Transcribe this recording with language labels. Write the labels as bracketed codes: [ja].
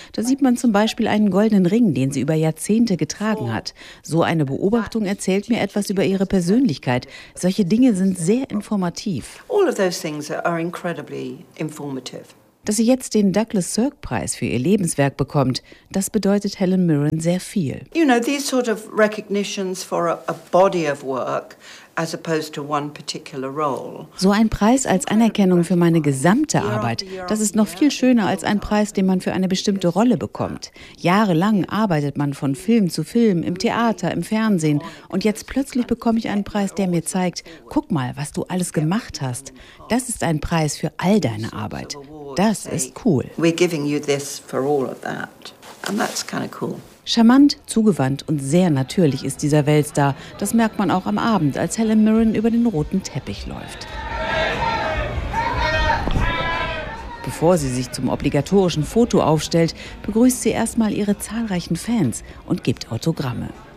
[de] Da sieht man zum Beispiel einen goldenen Ring, den sie über Jahrzehnte getragen hat. So eine Beobachtung erzählt mir etwas über ihre Persönlichkeit. Solche Dinge sind sehr informativ. [en] All of those things are incredibly informative. [de] Dass sie jetzt den Douglas Sirk-Preis für ihr Lebenswerk bekommt, das bedeutet Helen Mirren sehr viel. [en] You know, these sort of recognitions for a body of work as opposed to one particular role. [de] So ein Preis als Anerkennung für meine gesamte Arbeit, das ist noch viel schöner als ein Preis, den man für eine bestimmte Rolle bekommt. Jahrelang arbeitet man von Film zu Film, im Theater, im Fernsehen, und jetzt plötzlich bekomme ich einen Preis, der mir zeigt, guck mal, was du alles gemacht hast. Das ist ein Preis für all deine Arbeit. Das ist cool. [en] We're giving you this for all of that. And that's kind of cool. [de] Charmant, zugewandt und sehr natürlich ist dieser Weltstar. Das merkt man auch am Abend, als Helen Mirren über den roten Teppich läuft. Bevor sie sich zum obligatorischen Foto aufstellt, begrüßt sie erstmal ihre zahlreichen Fans und gibt Autogramme.